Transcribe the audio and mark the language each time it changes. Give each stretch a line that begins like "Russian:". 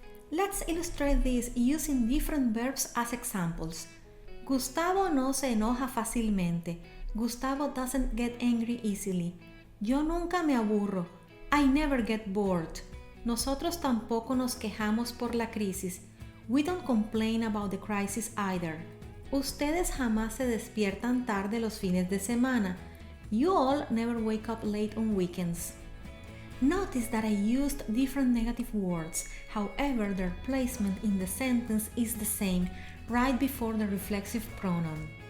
English: Let's illustrate this using different verbs as examples.
Spanish: Gustavo no se enoja fácilmente.
English: Gustavo doesn't get angry easily.
Spanish: Yo nunca me aburro.
English: I never get bored.
Spanish: Nosotros tampoco nos quejamos por la crisis.
English: We don't complain about the crisis either.
Spanish: Ustedes jamás se despiertan tarde los fines de semana.
English: You all never wake up late on weekends. Notice that I used different negative words, however their placement in the sentence is the same, right before the reflexive pronoun.